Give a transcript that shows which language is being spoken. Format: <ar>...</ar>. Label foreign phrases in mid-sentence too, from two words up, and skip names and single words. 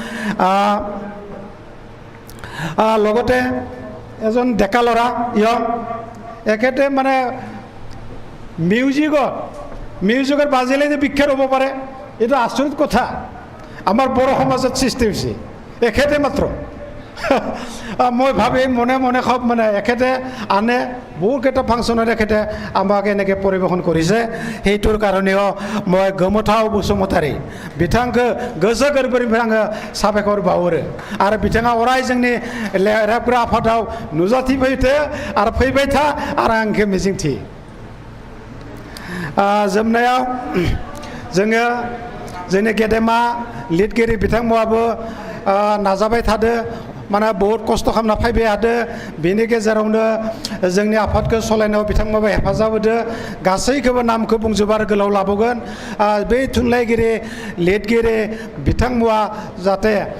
<as>লগতে এজন ডেকা ল'ৰা ইয়ং এখেতে মানে মিউজিকত বাজিলে যে বিখ্যাত হ'ব পাৰে এইটো আচৰিত কথা আমাৰ বড়ো সমাজত সৃষ্টি হৈছে এখেতে মাত্ৰ মই ভাবি মনে মনে সব মানে এখেতে আনে বহুকেইটা ফাংচনত এখেতে আমাক এনেকৈ পৰিৱেশন কৰিছে সেইটোৰ কাৰণেও মই গোমোথাও বসুमतारी</as> <brx>बिथांखौ गोसो गोरबोनिफ्राय आङो साबायखर बावहरो आरो बिथाङा अराय जोंनि रेबग्रा आफादाव नुजाथिबाय था आरो फैबाय था आरो आंखौ मिजिंथियो जोबनायाव जोङो जोंनि गेदेमा लिरगिरि बिथांमोनाबो नाजाबाय थादो माने बहुत खस्थ' खालामना फैबाय थादो बेनि गेजेरावनो जोंनि आफादखौ सालायनायाव बिथांमोनाबो हेफाजाब होदो गासैखौबो नामखौ बुंजोबा आरो गोलाव लाबावगोन बे थुनलाइगिरि लिरगिरि बिथांमोना जाहाथे</brx>